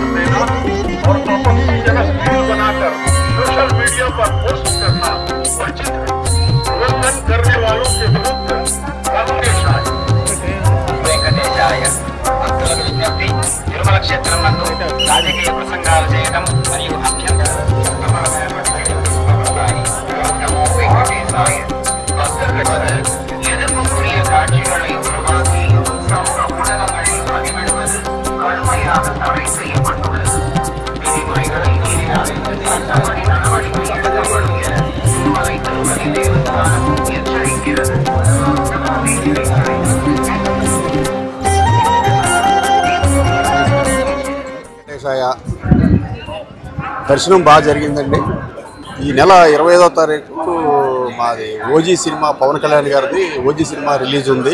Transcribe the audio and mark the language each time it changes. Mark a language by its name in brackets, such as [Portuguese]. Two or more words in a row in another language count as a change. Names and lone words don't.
[Hindi] देना और आपत्ति जनक वीडियो बनाकर सोशल मीडिया पर पोस्ट करना वर्जित है। उल्लंघन करने वालों के विरुद्ध कानूनी [Telugu] వెంకటేశాయ భక్తులకు విజ్ఞప్తి. తిరుమల క్షేత్రం నందు రాజకీయ ప్రసంగాలు చేయడం మరియు అభ్యంతరం [Tamil] எதிர்ப்புக்குரிய காட்சிகளை உருவாக்கி சமூக ஊடகங்களில் பதிவிடுவது கடுமையாக தடை செய்யப்பட்டுள்ளது. விதிமுறைகளை மீறினால் சட்டப்படி நடவடிக்கை எடுக்கப்படும் என திருமலை திருப்பதி தேவஸ்தானம் எச்சரிக்கிறது. [Telugu] దర్శనం బాగా జరిగిందండి. ఈ నెల 25వ తారీఖు మాది ఓజీ సినిమా, పవన్ కళ్యాణ్ గారిది ఓజీ సినిమా రిలీజ్ ఉంది.